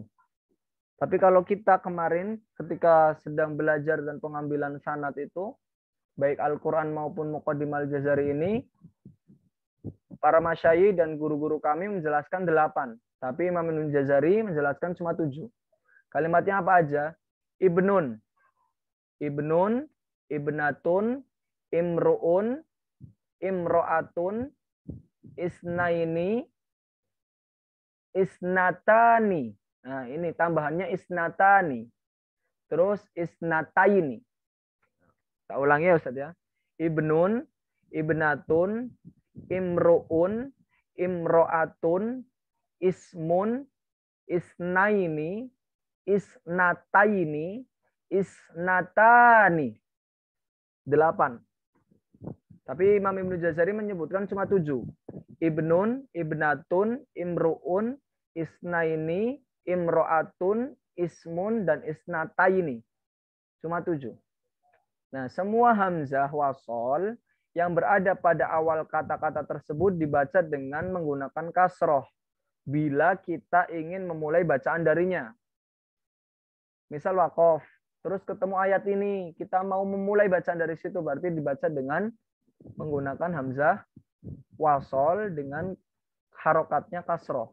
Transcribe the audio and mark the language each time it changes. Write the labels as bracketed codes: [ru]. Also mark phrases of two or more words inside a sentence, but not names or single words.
[id] Tapi kalau kita kemarin ketika sedang belajar dan pengambilan sanad itu, baik Al-Quran maupun Muqaddim Al-Jazari ini, para masyayikh dan guru-guru kami menjelaskan 8. Tapi Imam Ibnu Jazari menjelaskan cuma 7. Kalimatnya apa aja? [ar] ابنٌ، ابنةٌ، امرؤٌ، امرأةٌ، اثنين، اثنتان. [id] Nah, ini tambahannya isnatani. Terus isnataini. Kita ulangi ya Ustaz ya. [ar] ابنٌ، ابنةٌ، امرؤٌ، امرأةٌ، اسمٌ، اثنين، اثنتين، اثنتان. [id] 8. Tapi Imam Ibnu Jazari menyebutkan cuma 7. [ar] ابنٌ، ابنةٌ، امرؤٌ، اثنين، امرأةٌ، اسمٌ, dan isnataini. [id] Cuma 7. Nah, semua [ar] همزة وصل [id] yang berada pada awal kata-kata tersebut dibaca dengan menggunakan kasroh bila kita ingin memulai bacaan darinya. Misal waqaf, terus ketemu ayat ini, kita mau memulai bacaan dari situ, berarti dibaca dengan menggunakan [ar] همزة وصل [id] dengan harokatnya kasroh.